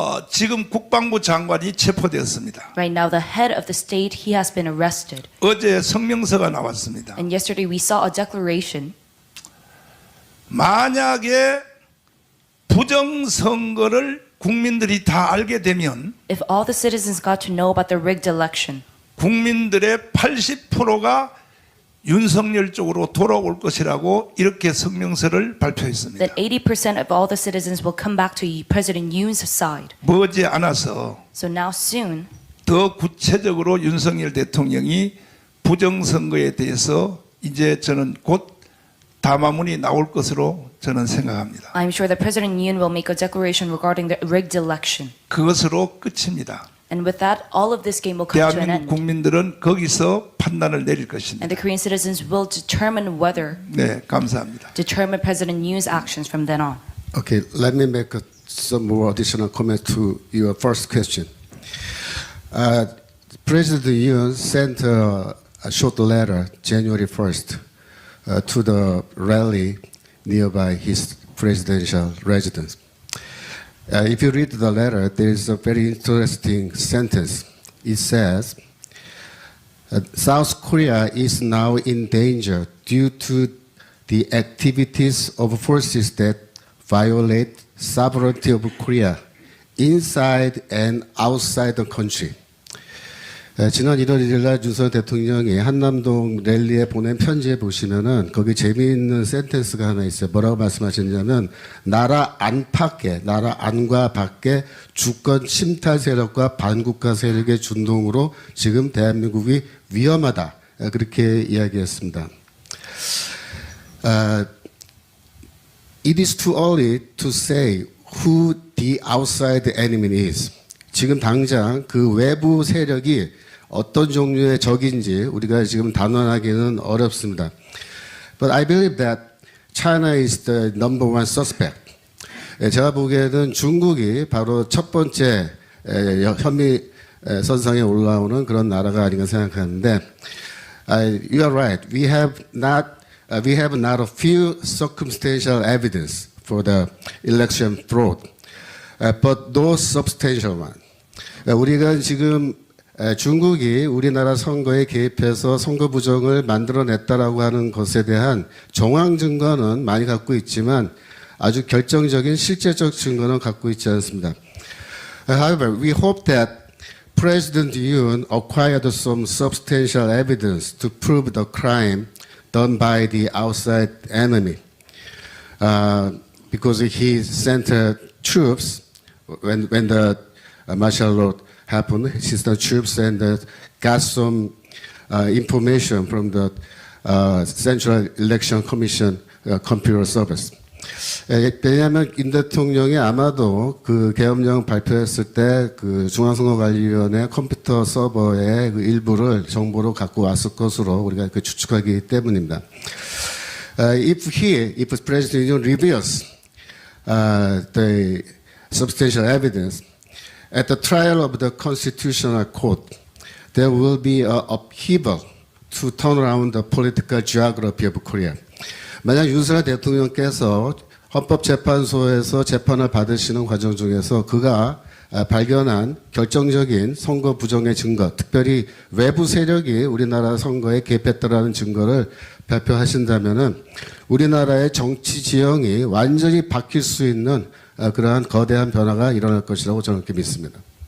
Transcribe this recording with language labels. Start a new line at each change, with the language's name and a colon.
Korean: 지금 국방부 장관이 체포되었습니다.
English: right now the head of the state, he has been arrested.
Korean: 어제 성명서가 나왔습니다.
English: And yesterday we saw a declaration.
Korean: 만약에 부정선거를 국민들이 다 알게 되면
English: If all the citizens got to know about the rigged election,
Korean: 국민들의 80%가 윤석열 쪽으로 돌아올 것이라고 이렇게 성명서를 발표했습니다.
English: then 80% of all the citizens will come back to President Yoon's side.
Korean: 머지 않아서
English: So now soon,
Korean: 더 구체적으로 윤석열 대통령이 부정선거에 대해서 이제 저는 곧 담화문이 나올 것으로 저는 생각합니다.
English: I'm sure that President Yoon will make a declaration regarding the rigged election.
Korean: 그것으로 끝입니다.
English: And with that, all of this game will come to an
Korean: 대한민국
English: end.
Korean: 국민들은 거기서 판단을 내릴 것입니다.
English: And the Korean citizens will determine whether,
Korean: 네, 감사합니다.
English: determine President Yoon's actions from then on. Okay, let me make some more additional comments to your first question. President Yoon sent a short letter January 1st to the rally nearby his presidential residence. If you read the letter, there is a very interesting sentence. It says, South Korea is now in danger due to the activities of forces that violate sovereignty of Korea inside and outside the country.
Korean: 지난 1월 1일 날 윤석열 대통령이 한남동 랠리에 보낸 편지에 보시면은 거기 재미있는 센텐스가 하나 있어요. 뭐라고 말씀하셨냐면 나라 안팎에, 나라 안과 밖에 주권 침탈 세력과 반국가 세력의 준동으로 지금 대한민국이 위험하다. 그렇게 이야기했습니다.
English: It is too early to say who the outside enemy is.
Korean: 지금 당장 그 외부 세력이 어떤 종류의 적인지 우리가 지금 단언하기는 어렵습니다.
English: But I believe that China is the number one suspect.
Korean: 제가 보기에는 중국이 바로 첫 번째 혐의 선상에 올라오는 그런 나라가 아닌가 생각하는데,
English: you are right. We have not a few circumstantial evidence for the election fraud, but no substantial one.
Korean: 우리가 지금 중국이 우리나라 선거에 개입해서 선거 부정을 만들어냈다라고 하는 것에 대한 정황 증거는 많이 갖고 있지만 아주 결정적인 실제적 증거는 갖고 있지 않습니다.
English: However, we hope that President Yoon acquired some substantial evidence to prove the crime done by the outside enemy, because he sent troops when the martial law happened. He sent troops and got some information from the Central Election Commission computer service.
Korean: 왜냐하면 윤 대통령이 아마도 그 계엄령 발표했을 때 그 중앙선거관리위원회 컴퓨터 서버의 그 일부를 정보로 갖고 왔을 것으로 우리가 그 추측하기 때문입니다.
English: If President Yoon reveals the substantial evidence at the trial of the Constitutional Court, there will be an upheaval to turn around the political geography of Korea.
Korean: 만약 윤석열 대통령께서 헌법재판소에서 재판을 받으시는 과정 중에서 그가 발견한 결정적인 선거 부정의 증거, 특별히 외부 세력이 우리나라 선거에 개입했다라는 증거를 발표하신다면은 우리나라의 정치 지형이 완전히 바뀔 수 있는 그러한 거대한 변화가 일어날 것이라고 저는 그렇게 믿습니다.